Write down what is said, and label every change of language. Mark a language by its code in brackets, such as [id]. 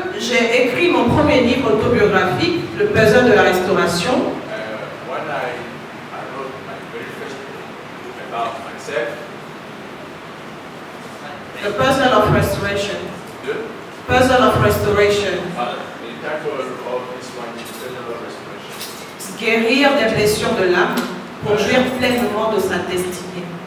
[fr] j'ai écrit mon premier livre autobiographique, Le Puzzle de la Restauration. [en] When I wrote my very first book about myself, The Puzzle of Restoration. the Puzzle of Restoration. title of this one is Puzzle of Restoration. [fr] Guérir des blessures de l'âme pour jouir pleinement de sa destinée.